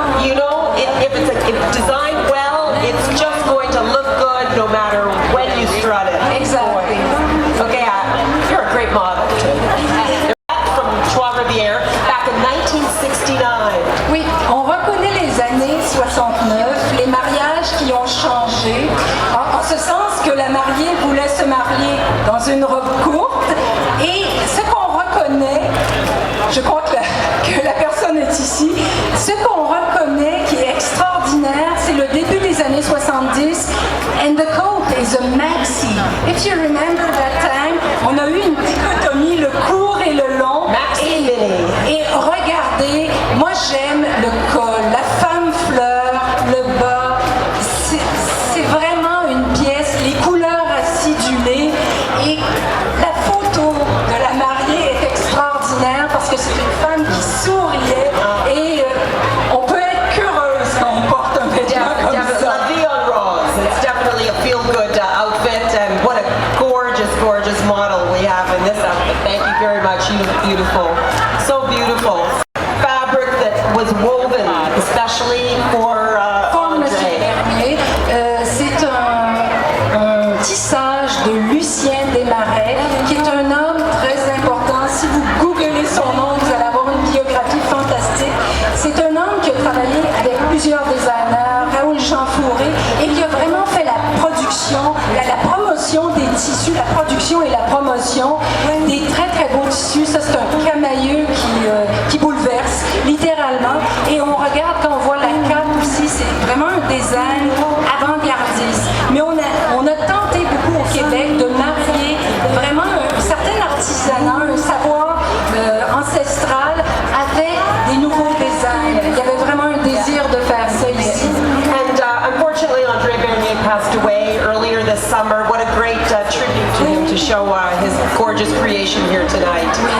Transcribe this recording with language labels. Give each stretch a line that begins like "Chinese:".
English: You know, if designed well, it's just going to look good no matter when you strut it. Exactly. Okay, you're a great model too. From Trois-Rivières back in 1969.
French: Oui, on reconnaît les années 69, les mariages qui ont changé, en ce sens que la mariée voulait se marier dans une robe courte, et ce qu'on reconnaît, je crois que la personne est ici, ce qu'on reconnaît qui est extraordinaire, c'est le début des années 70,
English: and the coat is a maxi. If you remember that time,
French: on a eu une dichotomie, le court et le long.
English: Maxi mini.
French: Et regardez, moi j'aime le col, la femme fleur, le bas. C'est vraiment une pièce, les couleurs acidulées. Et la photo de la mariée est extraordinaire parce que c'est une femme qui souriait. Et on peut être qu'heureuse quand on porte un vêtement comme ça. La vie en rose.
English: It's definitely a feel-good outfit, and what a gorgeous, gorgeous model we have in this outfit. Thank you very much. You look beautiful. So beautiful. Fabric that was woven especially for
French: Monsieur Bernier, c'est un tissage de Lucien Desmarais, qui est un homme très important. Si vous googlez son nom, vous allez avoir une biographie fantastique. C'est un homme qui a travaillé avec plusieurs designers, Raoul Jean Fourré, et qui a vraiment fait la production, la promotion des tissus, la production et la promotion des très très beaux tissus. Ça, c'est un camailleux qui bouleverse, littéralement. Et on regarde, quand on voit la cape aussi, c'est vraiment un design avant-gardiste. Mais on a tenté beaucoup au Québec de marier vraiment un certain artisanat, un savoir ancestral avec des nouveaux designs. Il y avait vraiment un désir de faire ça ici.
English: And unfortunately, Andre Bernier passed away earlier this summer. What a great tribute to him to show his gorgeous creation here tonight.